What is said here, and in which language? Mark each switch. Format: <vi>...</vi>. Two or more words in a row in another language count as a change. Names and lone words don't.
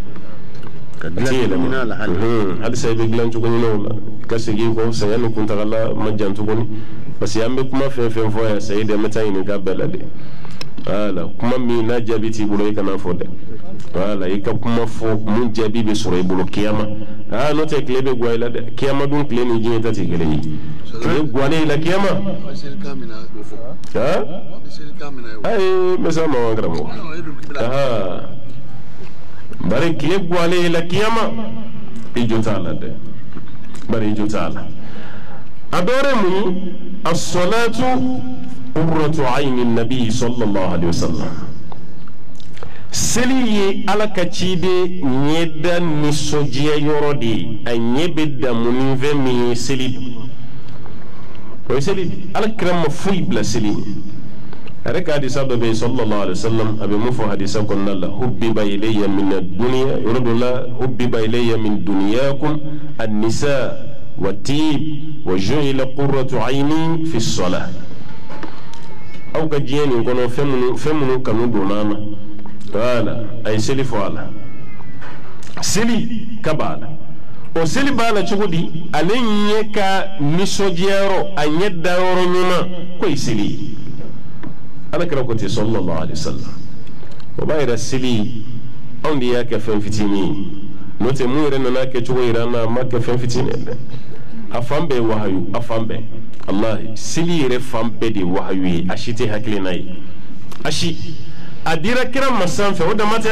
<bm>halisa i bɛ dilan cogo ɲinɛw la ka segin kɔ saya ni kuntagala ma jan tuguni parce que an bɛ kuma fɛn fɛn fɔ yan sayi dɛ n bɛ taa ɲininka bɛɛ la de wala kuma min n'a jaabi t'i bolo i kana fɔ dɛ wala i ka kuma fɔ mun jaabi bɛ sɔrɔ i bolo kiyama n'o tɛ tile bɛ guwa i la dɛ kiyama dun tile ni diɲɛ ta tɛ kelen ye tile guwanen i la kiyama ayi n bɛ s'a ma wa karamɔgɔ bari tile guwalen i la kiyama i jo t'a la dɛ bari i jo t'a la a dɔ wɛrɛ mun ye</bm> <ar>الصلاة قرة عيني نبي صلى الله عليه وسلم</ar> <bm>seli ye ala ka ciden ɲɛda nisɔndiya yɔrɔ de ye a ɲɛ bɛ damu ni fɛn min ye seli o ye seli ala kira ma foyi bila seli yɛrɛ ka hadisa dɔ bɛ yen</bm> <ar>صلى الله عليه وسلم</ar> <bm>a bɛ mun fɔ hadisa kɔnɔna la</bm> <ar>حبب إلي من الدنيا</ar> <bm>yɔrɔ dɔ la</bm> <ar>حبب إلي من دنياكم النساء والطيب وجعل قرة عيني في الصلاة</ar> <bm>aw ka diɲɛ nin kɔnɔ fɛn minnu kanu donna na wala a ye seli fɔ a la seli ka b'a la o seli b'a la cogo di ale ɲɛ ka nisɔndiyayɔrɔ a ɲɛ dayɔrɔ ɲuman k'o ye seli ye alakira ko ten</bm> <ar>صلى الله عليه وسلم</ar> <bm>o b'a yira seli anw de y'a kɛ fɛn fitinin ye n'o tɛ mun yɛrɛ nana kɛ cogo yira an na a ma kɛ fɛn fitinin ye dɛ afan bɛɛ wahayu afan bɛɛ wallahi seli yɛrɛ fan bɛɛ de wahayu ye a si tɛ hakilina ye a si a dira kira ma sanfɛ o dama tɛ</bm>